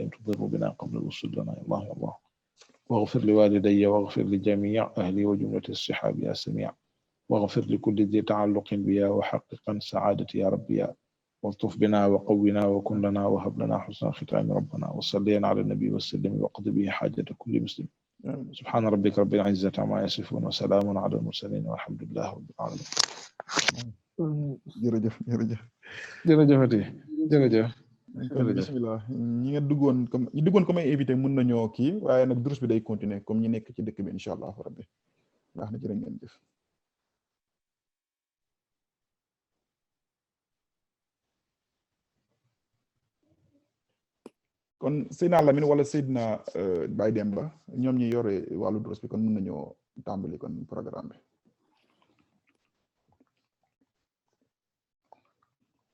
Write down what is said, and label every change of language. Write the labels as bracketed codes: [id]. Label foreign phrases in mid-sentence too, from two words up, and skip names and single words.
[ar] تضر بنا قبل الوصول لنا يا الله يا الله واغفر لوالدي واغفر لجميع أهلي وجملة الصحاب يا سميع واغفر لكل ذي تعلق بيا وحققا سعادتي يا ربي يا والطف بنا وقونا وكن لنا وهب لنا حسن ختام ربنا وصلينا على النبي وسلم وقض به حاجة كل مسلم سبحان ربك رب العزة عما يصفون وسلام على المرسلين والحمد لله رب العالمين [wo] jërëjëf jërëjëfati jërëjëf kon bismillah ñi nga duggoon comme ñi duggoon comme ay invité mën nañoo kii waaye nag durus bi day continuer comme ñi nekk ci dëkk bi [ar] إن شاء الله ربي [wo] baax na jërë ngeen jëf kon Seydina Lamine wala Seydina Baye Demba ñoom ñi yore wàllu durus bi kon mën nañoo tàmbali kon programme bi